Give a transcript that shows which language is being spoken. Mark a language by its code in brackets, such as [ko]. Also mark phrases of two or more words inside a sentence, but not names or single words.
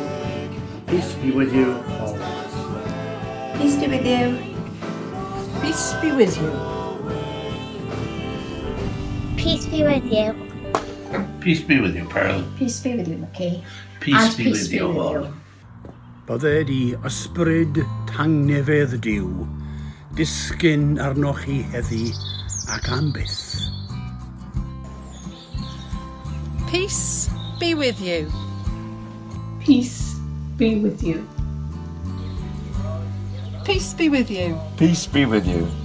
[en] Peace be with you always. Peace be with you. Peace be with you. Peace be with you. Peace be with you, Pearl. Peace be with you, McKay. Peace be with you all. [cy] Bydde di ysbryd tangnefedd diw, disgyn arnoch chi heddi ac am byth. [en] Peace be with you. Peace be with you. Peace be with you. Peace be with you.